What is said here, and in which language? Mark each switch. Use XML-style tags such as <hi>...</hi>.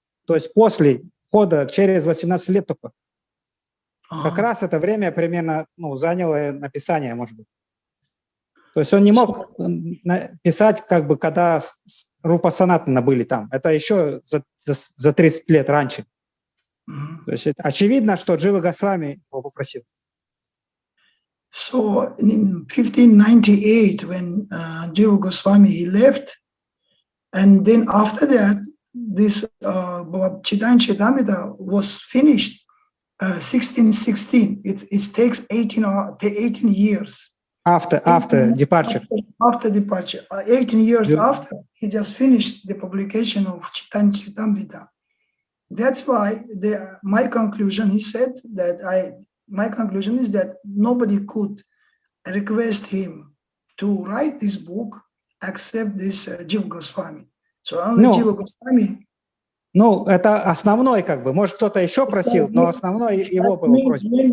<ru>То есть после хода, через 18 лет только. Как раз это время примерно заняло написание, может быть. То есть он не мог писать, как бы, когда Рупа Санатана были там. Это еще за 30 лет раньше. То есть очевидно, что Джива Госвами его попросил.</ru> <en>So in 1598, when Jiva Goswami he left, and then after that, this Chaitanya Charitamrita was finished 1616. It takes 18 years. After departure. After departure. 18 years after, he just finished the publication of Chaitanya Charitamrita. That's why my conclusion, he said that my conclusion is that nobody could request him to write this book except this Jiva Goswami. So only Jiva Goswami.</en> <ru>Ну, это основной, как бы. Может, кто-то еще просил, но основной его было просьба.</ru>